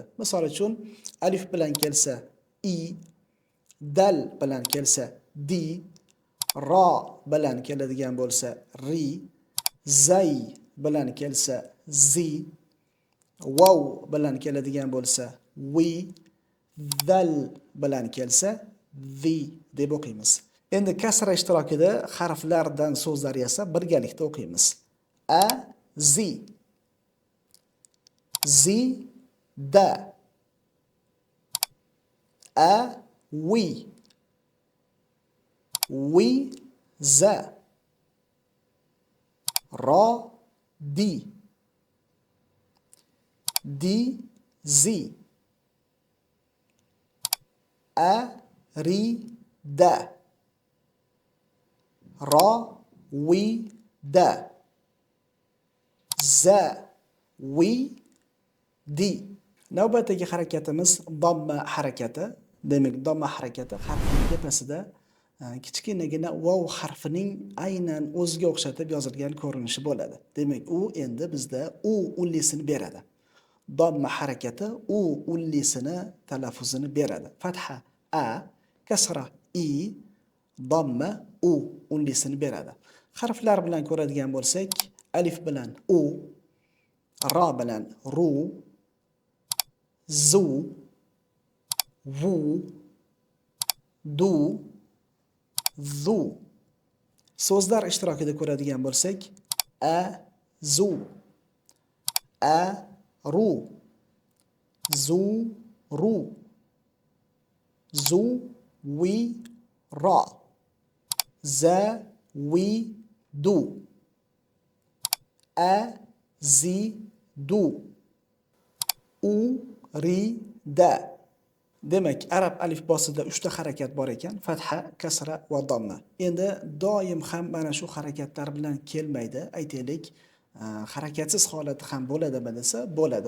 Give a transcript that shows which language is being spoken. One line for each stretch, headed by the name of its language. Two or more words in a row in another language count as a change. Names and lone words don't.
Uzbek: Misol uchun alif bilan kelsa i, dal bilan kelsa di, ro bilan keladigan bo'lsa ri, zay bilan kelsa zi, vav bilan keladigan bo'lsa vi, dal bilan kelsa vi deb o'qiymiz. Endi kasra ishtirokida harflardan so'zlar esa birgalikda o'qiymiz.
Arabic: A zi zi da a wi za ra di zi a ri da ra wi da za wi di.
Uzbek: Navbatdagi harakatimiz domma harakati. Demak, domma harakati harfning tepasida kichkinagina vav harfining aynan o'ziga o'xshatib yozilgan ko'rinishi bo'ladi. Demak, u endi bizda u ullisini beradi. Domma harakati u ullisini talaffuzini beradi. Fatha a, kasra i, domma u ullisini beradi. Harflar bilan ko'radigan bo'lsak, alif bilan u, ra bilan ru, zu, vu, du, zu. So'zlar ishtirokida ko'radigan bo'lsak,
Arabic: a, zu, a, ru, zu, ru, zu, wi, ra, za, wi, du, a, zi, du, u, ri, da.
Uzbek: Demak, arab alifbosida 3 ta harakat bor ekan: fatha, kasra va domma. Endi doim ham mana shu harakatlar bilan kelmaydi. Aytaylik, harakatsiz holati ham bo'ladimi desa, bo'ladi.